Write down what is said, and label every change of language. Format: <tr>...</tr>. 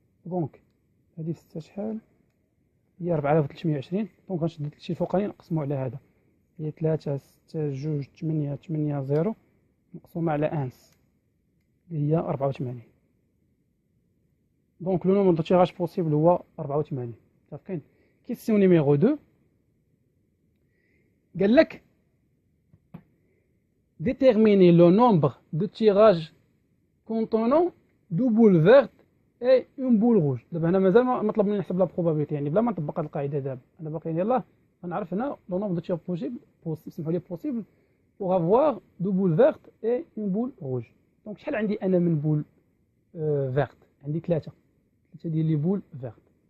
<ar>دونك هذه 6 شحال؟ هي 4320. دونك غنشد هادشي الفوقاني نقسمو على هذا هي 3 6 2 8 8 0 مقسومة على 1 اللي هي 84. دونك لو نومبر دو تيراج بوسيبل هو 84. متفقين.</ar> <fr>كيسيون نيميرو 2</fr> <ar>قال لك</ar> <fr>déterminer le nombre de tirages contenant deux boules vertes et une boule rouge.</fr> <ar>دابا هنا مازال ما طلبني نحسب لا بروبابيلتي، يعني بلا ما نطبق هاد القاعده دابا انا باقي يلاه غنعرف هنا لو نومبر دو تيراج بوسيبل سمحوا لي بوسيبل</ar> <fr>pour avoir deux boules vertes et une boule rouge.</fr> <ar>دونك شحال عندي انا من بول فيرت؟ عندي 3 ديال لي بول فيرت.</ar>